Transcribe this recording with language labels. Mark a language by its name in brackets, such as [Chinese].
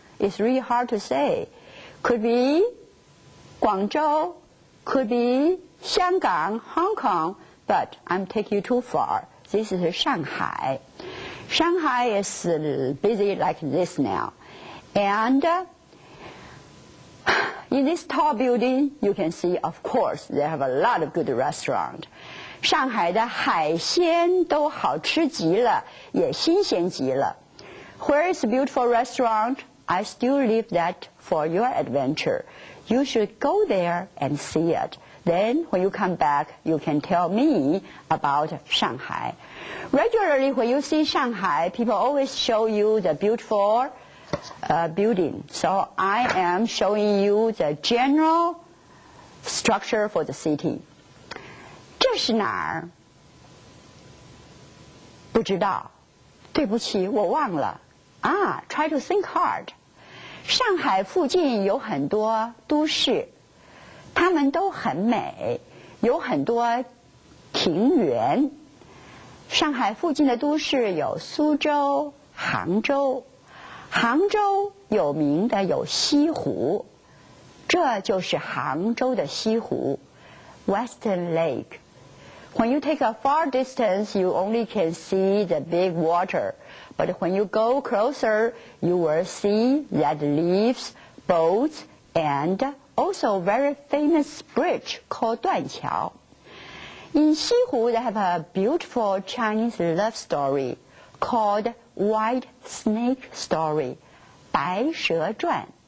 [English] It's really hard to say. Could be 广州, could be 香港, Hong Kong, but I'm taking you too far. This is Shanghai. Shanghai is busy like this now. And in this tall building, you can see, of course, they have a lot of good restaurants. [Chinese] 上海的海鲜都好吃极了，也新鲜极了。 [English] Where is a beautiful restaurant? I still leave that for your adventure. You should go there and see it. Then, when you come back, you can tell me about Shanghai. Regularly, when you see Shanghai, people always show you the beautiful building. So I am showing you the general structure for the city. [Chinese] 这是哪儿？不知道，对不起，我忘了。 [English] Try to think hard. [Chinese] 上海附近有很多都市，它们都很美，有很多庭园。上海附近的都市有苏州、杭州。杭州有名的有西湖，这就是杭州的西湖 ，Western Lake. [English] When you take a far distance, you only can see the big water. But when you go closer, you will see that leaves, boats, and also very famous bridge called 断桥. In 西湖, they have a beautiful Chinese love story called White Snake Story, 白蛇传.